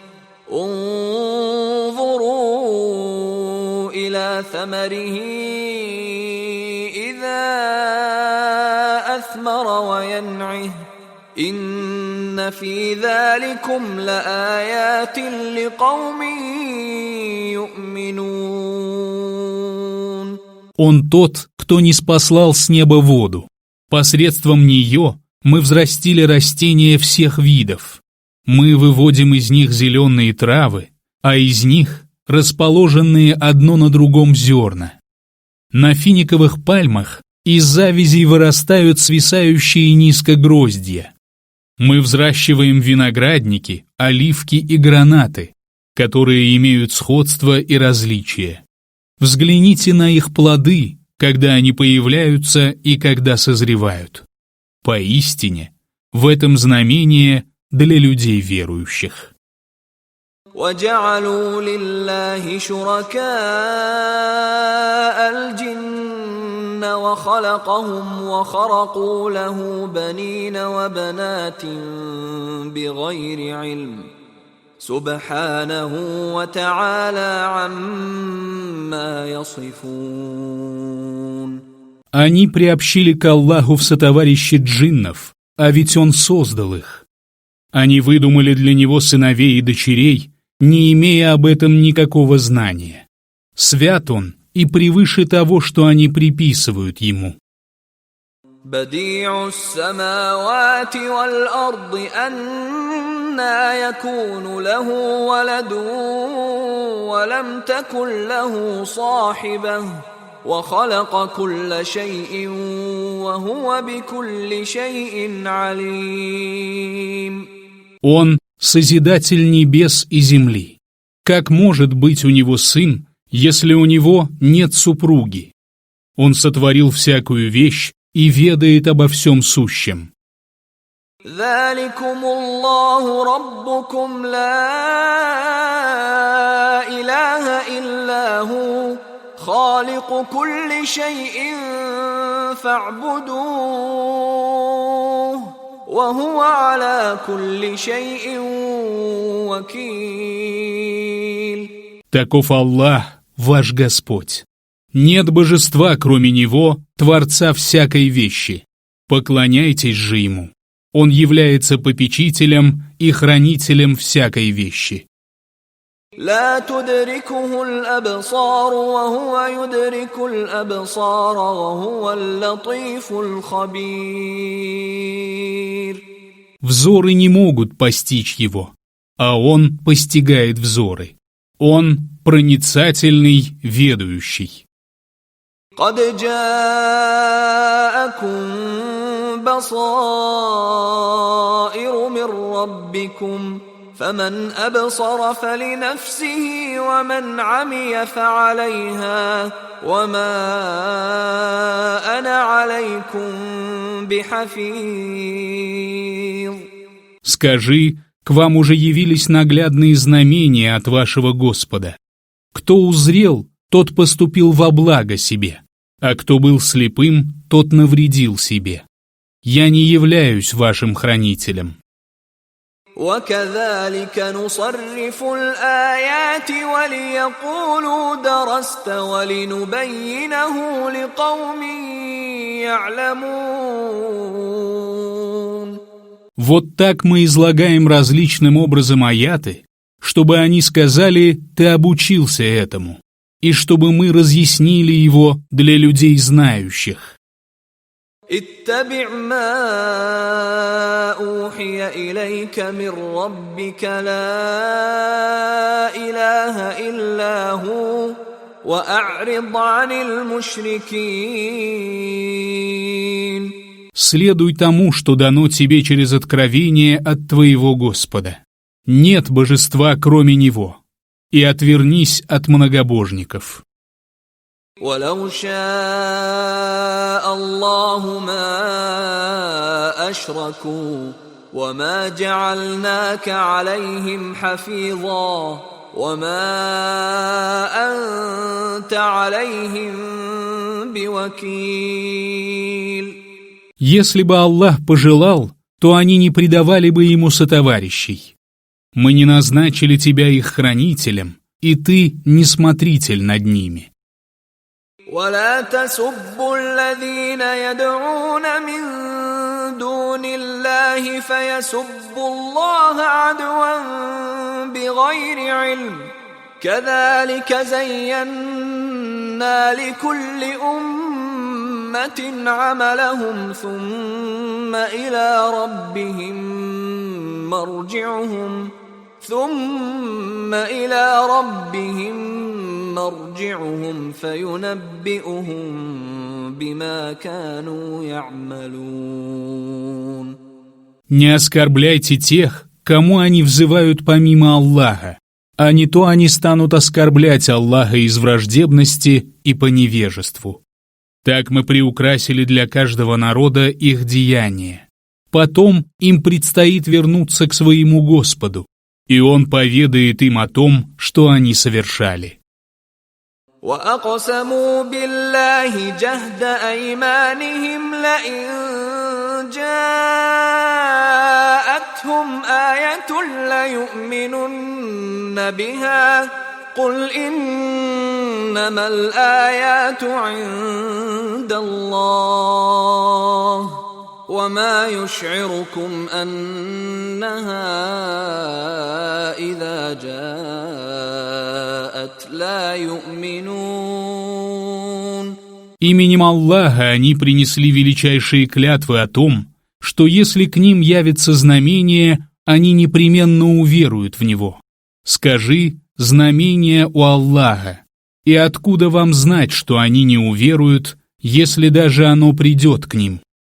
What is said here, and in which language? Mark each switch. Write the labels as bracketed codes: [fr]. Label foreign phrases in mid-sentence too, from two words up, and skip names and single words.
[ar] انظروا إلى ثمره إذا أثمر وينعه إن في ذلكم لآيات لقوم يؤمنون. [ru] Он тот, кто ниспослал с неба воду. Посредством нее мы взрастили растения всех видов. Мы выводим из них зеленые травы, а из них расположенные одно на другом зерна. На финиковых пальмах из завязей вырастают свисающие низко гроздья. Мы взращиваем виноградники, оливки и гранаты, которые имеют сходство и различия. Взгляните на их плоды, когда они появляются и когда созревают. Поистине, в этом знамение для людей верующих. [ar] وَجَعَلُوا لِلَّهِ شُرَكَاءَ الْجِنَّ وَخَلَقَهُمْ وَخَرَقُوا لَهُ بَنِينَ وَبَنَاتٍ بِغَيْرِ عِلْمٍ سُبْحَانَهُ وَتَعَالَى عَمَّا يَصِفُونَ. [ru] Они приобщили к Аллаху в сотоварищи джиннов, а ведь Он создал их. Они выдумали для Него сыновей и дочерей, не имея об этом никакого знания. Свят Он и превыше того, что они приписывают Ему. [ar] بديع السماوات والأرض أنى يكون له ولد ولم تكن له صاحبة وخلق كل شيء وهو بكل شيء عليم. [ru] Он — Созидатель небес и земли. Как может быть у него сын, если у него нет супруги? Он сотворил всякую вещь и ведает обо всем сущем. [ar] ذلكم الله ربكم لا إله إلا هو خالق كل شيء فاعبدوه وهو على كل شيء وكيل. [ru] Таков Аллах, ваш Господь. Нет божества, кроме Него, Творца всякой вещи. Поклоняйтесь же Ему. Он является попечителем и хранителем всякой вещи. [ar] لا تدركه الأبصار وهو يدرك الأبصار وهو اللطيف الخبير. [ru] Взоры не могут постичь его, а он постигает взоры. Он проницательный, ведающий. [ar] قد جاءكم بصائر من ربكم فمن أبصر فلنفسه ومن عمي فعليها وما أنا عليكم بحفيظ. [ru] Скажи, к вам уже явились наглядные знамения от вашего Господа. Кто узрел, тот поступил во благо себе, а кто был слепым, тот навредил себе. Я не являюсь вашим хранителем. [ar] وكذلك نصرف الآيات وليقولوا درست ولنبينه لقوم يعلمون. [ru] Вот так мы излагаем различным образом аяты, чтобы они сказали «ты обучился этому», и чтобы мы разъяснили его для людей знающих. [ar] اتبع ما أوحي إليك من ربك لا إله إلا هو وأعرض عن المشركين. [ru] Следуй тому, что дано тебе через откровение от твоего Господа. Нет божества, кроме Него, и отвернись от многобожников. [ar] ولو شاء الله ما أشركوا وما جعلناك عليهم حفيظا وما أنت عليهم بوكيل. [ru] Если бы Аллах пожелал, то они не предавали бы ему сотоварищей. Мы не назначили тебя их хранителем, и ты не смотритель над ними. [ar] ولا تسبوا الذين يدعون من دون الله فيسبوا الله عدوا بغير علم كذلك زينا لكل أمة عملهم ثم إلى ربهم مرجعهم فينبئهم بما كانوا يعملون. [ru] Не оскорбляйте тех, кому они взывают помимо Аллаха, а не то они станут оскорблять Аллаха из враждебности и по невежеству. Так мы приукрасили для каждого народа их деяния. Потом им предстоит вернуться к своему Господу, и Он поведает им о том, что они совершали. [ar] وأقسموا بالله جهد أيمانهم لئن جاءتهم آية ليؤمنن بها قل إنما الآيات عند الله وما يشعركم أنها إذا جاءت لا يؤمنون. [ru] Именем Аллаха они принесли величайшие клятвы о том, что если к ним явится знамение, они непременно уверуют в него. Скажи, знамение у Аллаха, и откуда вам знать, что они не уверуют, если даже оно придет к ним?